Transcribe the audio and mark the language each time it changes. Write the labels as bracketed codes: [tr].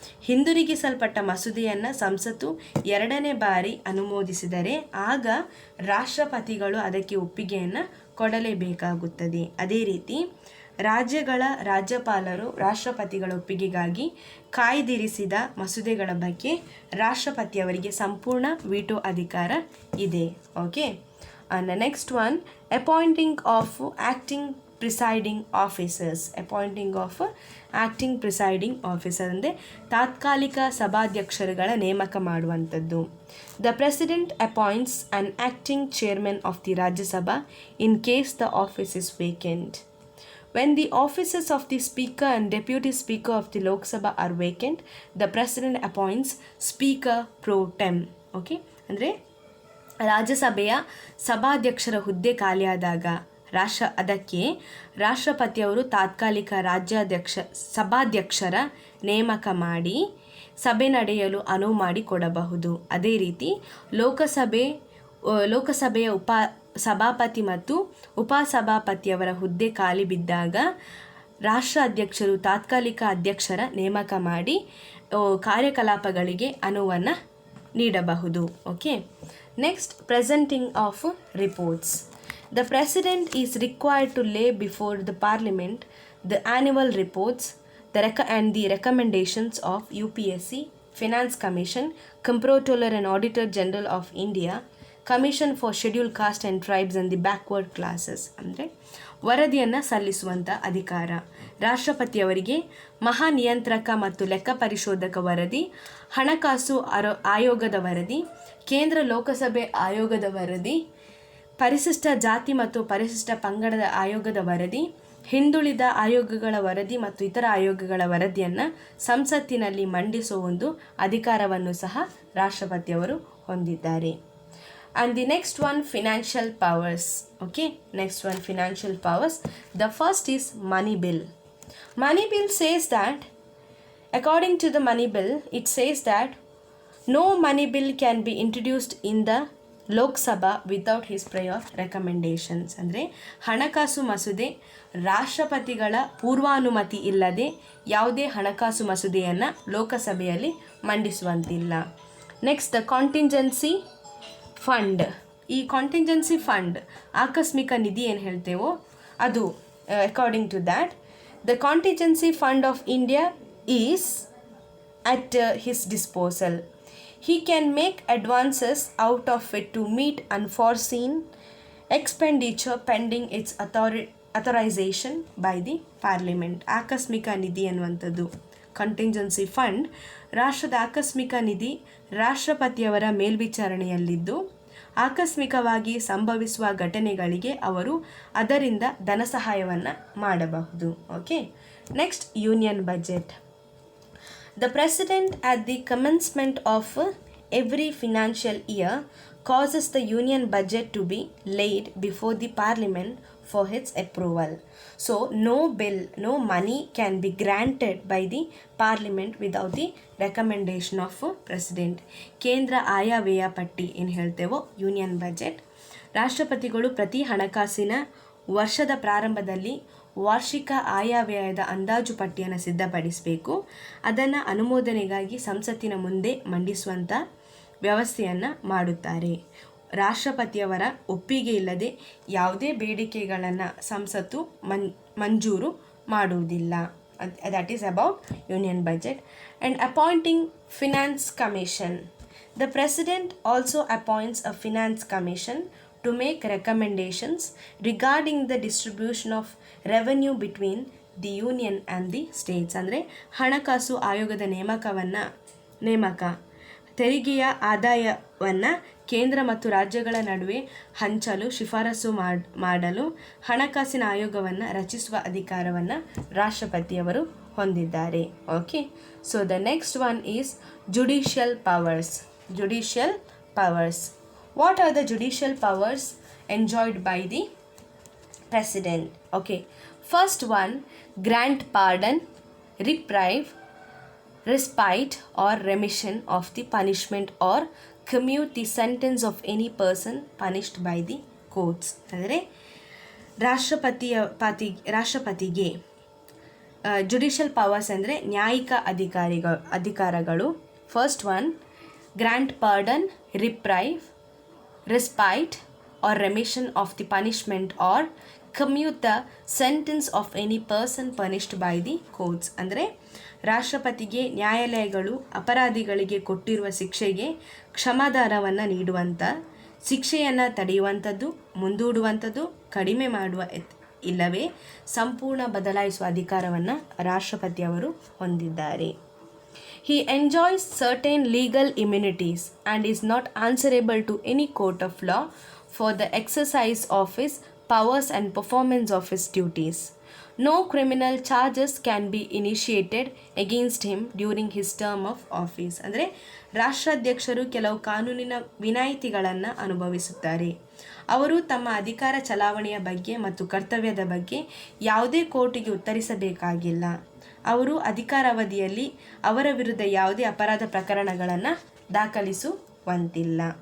[kn] ಹಿಂದಿರುಗಿಸಲ್ಪಟ್ಟ ಮಸೂದೆಯನ್ನು ಸಂಸತ್ತು 2ನೇ ಬಾರಿ ಅನುಮೋದಿಸಿದರೆ ಆಗ ರಾಷ್ಟ್ರಪತಿಗಳು ಅದಕ್ಕೆ ಒಪ್ಪಿಗೆಯನ್ನು ಕೊಡಲೇಬೇಕಾಗುತ್ತದೆ. ಅದೇ ರೀತಿ ರಾಜ್ಯಗಳ ರಾಜ್ಯಪಾಲರು ರಾಷ್ಟ್ರಪತಿಗಳ ಒಪ್ಪಿಗೆಗಾಗಿ ಕಾಯ್ದಿರಿಸಿದ ಮಸೂದೆಗಳ ಬಗ್ಗೆ ರಾಷ್ಟ್ರಪತಿಯವರಿಗೆ ಸಂಪೂರ್ಣ ವಿಟೋ ಅಧಿಕಾರ ಇದೆ. [en] Okay, and the next one, appointing of acting presiding officers. [kn] ಅಂದರೆ ತಾತ್ಕಾಲಿಕ ಸಭಾಧ್ಯಕ್ಷರುಗಳ ನೇಮಕ ಮಾಡುವಂಥದ್ದು. [en] The president appoints an acting chairman of the Rajya Sabha in case the office is vacant. When the offices of the Speaker and Deputy Speaker of the Lok Sabha are vacant, the President appoints Speaker pro tem. Okay? [kn] ಅಂದರೆ ರಾಜ್ಯಸಭೆಯ ಸಭಾಧ್ಯಕ್ಷರ ಹುದ್ದೆ ಖಾಲಿಯಾದಾಗ ಅದಕ್ಕೆ ರಾಷ್ಟ್ರಪತಿಯವರು ತಾತ್ಕಾಲಿಕ ಸಭಾಧ್ಯಕ್ಷರ ನೇಮಕ ಮಾಡಿ ಸಭೆ ನಡೆಯಲು ಅನುವು ಮಾಡಿಕೊಡಬಹುದು. ಅದೇ ರೀತಿ ಲೋಕಸಭೆಯ ಸಭಾಪತಿ ಮತ್ತು ಉಪಸಭಾಪತಿಯವರ ಹುದ್ದೆ ಖಾಲಿ ಬಿದ್ದಾಗ ರಾಷ್ಟ್ರ ಅಧ್ಯಕ್ಷರು ತಾತ್ಕಾಲಿಕ ಅಧ್ಯಕ್ಷರ ನೇಮಕ ಮಾಡಿ ಕಾರ್ಯಕಲಾಪಗಳಿಗೆ ಅನುವನ್ನು ನೀಡಬಹುದು. [en] Okay, next presenting of reports. The President is required to lay before the Parliament the annual reports and the recommendations of UPSC, Finance Commission, Comptroller and Auditor General of India, Commission for Scheduled Caste and Tribes and the Backward Classes. [kn] ಅಂದರೆ ವರದಿಯನ್ನು ಸಲ್ಲಿಸುವಂಥ ಅಧಿಕಾರ ರಾಷ್ಟ್ರಪತಿಯವರಿಗೆ ಮಹಾನಿಯಂತ್ರಕ ಮತ್ತು ಲೆಕ್ಕ ಪರಿಶೋಧಕ ವರದಿ, ಹಣಕಾಸು ಆಯೋಗದ ವರದಿ, ಕೇಂದ್ರ ಲೋಕಸಭೆ ಆಯೋಗದ ವರದಿ, ಪರಿಶಿಷ್ಟ ಜಾತಿ ಮತ್ತು ಪರಿಶಿಷ್ಟ ಪಂಗಡದ ಆಯೋಗದ ವರದಿ, ಹಿಂದುಳಿದ ಆಯೋಗಗಳ ವರದಿ ಮತ್ತು ಇತರ ಆಯೋಗಗಳ ವರದಿಯನ್ನು ಸಂಸತ್ತಿನಲ್ಲಿ ಮಂಡಿಸುವ ಒಂದು ಅಧಿಕಾರವನ್ನು ಸಹ ರಾಷ್ಟ್ರಪತಿಯವರು ಹೊಂದಿದ್ದಾರೆ. [en] And the next one, financial powers. Okay, next one, financial powers. The first is money bill. Money bill says that, according to the money bill, it says that no money bill can be introduced in the Lok Sabha without his prior recommendations. [kn] ಅಂದರೆ ಹಣಕಾಸು ಮಸೂದೆ ರಾಷ್ಟ್ರಪತಿಗಳ ಪೂರ್ವಾನುಮತಿ ಇಲ್ಲದೆ ಯಾವುದೇ ಹಣಕಾಸು ಮಸೂದೆಯನ್ನು ಲೋಕಸಭೆಯಲ್ಲಿ ಮಂಡಿಸುವಂತಿಲ್ಲ. [en] Next, the contingency fund. [kn] ಈ ಕಾಂಟಿಂಜೆನ್ಸಿ ಫಂಡ್ ಆಕಸ್ಮಿಕ ನಿಧಿ ಏನು ಹೇಳ್ತೇವೋ ಅದು, [en] According to that the contingency fund of India is at his disposal. He can make advances out of it to meet unforeseen expenditure pending its authorization by the Parliament. [kn] ಆಕಸ್ಮಿಕ ನಿಧಿ ಅನ್ನುವಂಥದ್ದು contingency fund ರಾಷ್ಟ್ರದ ಆಕಸ್ಮಿಕ ನಿಧಿ ರಾಷ್ಟ್ರಪತಿಯವರ ಮೇಲ್ವಿಚಾರಣೆಯಲ್ಲಿದ್ದು ಆಕಸ್ಮಿಕವಾಗಿ ಸಂಭವಿಸುವ ಘಟನೆಗಳಿಗೆ ಅವರು ಅದರಿಂದ ಧನ ಸಹಾಯವನ್ನು ಮಾಡಬಹುದು. [en] Okay, next, union budget. The President at the commencement of every financial year causes the union budget to be laid before the Parliament for its approval. So no bill, no money can be granted by the Parliament without the recommendation of President. [kn] ಕೇಂದ್ರ ಆಯವ್ಯಯ ಪಟ್ಟಿ ಏನು ಹೇಳ್ತೇವೋ union budget, ರಾಷ್ಟ್ರಪತಿಗಳು ಪ್ರತಿ ಹಣಕಾಸಿನ ವರ್ಷದ ಪ್ರಾರಂಭದಲ್ಲಿ ವಾರ್ಷಿಕ ಆಯವ್ಯಯದ ಅಂದಾಜು ಪಟ್ಟಿಯನ್ನು ಸಿದ್ಧಪಡಿಸಬೇಕು. ಅದನ್ನು ಅನುಮೋದನೆಗಾಗಿ ಸಂಸತ್ತಿನ ಮುಂದೆ ಮಂಡಿಸುವಂಥ ವ್ಯವಸ್ಥೆಯನ್ನು ಮಾಡುತ್ತಾರೆ. ರಾಷ್ಟ್ರಪತಿಯವರ ಒಪ್ಪಿಗೆ ಇಲ್ಲದೆ ಯಾವುದೇ ಬೇಡಿಕೆಗಳನ್ನು ಸಂಸತ್ತು ಮಂಜೂರು ಮಾಡುವುದಿಲ್ಲ. [en] that is about union budget. And appointing finance commission. The President also appoints a finance commission to make recommendations regarding the distribution of revenue between the union and the states. [kn] ಅಂದರೆ ಹಣಕಾಸು ಆಯೋಗದ ನೇಮಕ ತೆರಿಗೆಯ ಆದಾಯವನ್ನು ಕೇಂದ್ರ ಮತ್ತು ರಾಜ್ಯಗಳ ನಡುವೆ ಹಂಚಲು ಶಿಫಾರಸು ಮಾಡಲು ಹಣಕಾಸಿನ ಆಯೋಗವನ್ನು ರಚಿಸುವ ಅಧಿಕಾರವನ್ನು ರಾಷ್ಟ್ರಪತಿಯವರು ಹೊಂದಿದ್ದಾರೆ. [en] Okay, so the next one is judicial powers. Judicial powers. What are the judicial powers enjoyed by the President? Okay, first one, grant pardon, reprieve, respite or remission of the punishment or commute the sentence of any person punished by the courts. [kn] ಅಂದರೆ ರಾಷ್ಟ್ರಪತಿಗೆ judicial powers ಅಂದರೆ ನ್ಯಾಯಿಕ ಅಧಿಕಾರಗಳು. [en] First one, grant pardon, reprieve, respite or remission of the punishment or commute the sentence of any person punished by the courts. [kn] ಅಂದರೆ ರಾಷ್ಟ್ರಪತಿಗೆ ನ್ಯಾಯಾಲಯಗಳು ಅಪರಾಧಿಗಳಿಗೆ ಕೊಟ್ಟಿರುವ ಶಿಕ್ಷೆಗೆ ಕ್ಷಮಾದಾನವನ್ನು ನೀಡುವಂಥ, ಶಿಕ್ಷೆಯನ್ನು ತಡೆಯುವಂಥದ್ದು, ಮುಂದೂಡುವಂಥದ್ದು, ಕಡಿಮೆ ಮಾಡುವ ಇಲ್ಲವೇ ಸಂಪೂರ್ಣ ಬದಲಾಯಿಸುವ ಅಧಿಕಾರವನ್ನು ರಾಷ್ಟ್ರಪತಿಯವರು ಹೊಂದಿದ್ದಾರೆ. [en] He enjoys certain legal immunities and is not answerable to any court of law for the exercise of his powers and performance of his duties. No criminal charges can be initiated against him during his term of office. [kn] ಅಂದರೆ ರಾಷ್ಟ್ರಾಧ್ಯಕ್ಷರು ಕೆಲವು ಕಾನೂನಿನ ವಿನಾಯಿತಿಗಳನ್ನು ಅನುಭವಿಸುತ್ತಾರೆ. ಅವರು ತಮ್ಮ ಅಧಿಕಾರ ಚಲಾವಣೆಯ ಬಗ್ಗೆ ಮತ್ತು ಕರ್ತವ್ಯದ ಬಗ್ಗೆ ಯಾವುದೇ ಕೋರ್ಟಿಗೆ ಉತ್ತರಿಸಬೇಕಾಗಿಲ್ಲ. ಅವರು ಅಧಿಕಾರಾವಧಿಯಲ್ಲಿ ಅವರ ವಿರುದ್ಧ ಯಾವುದೇ ಅಪರಾಧ ಪ್ರಕರಣಗಳನ್ನು ದಾಖಲಿಸುವಂತಿಲ್ಲ.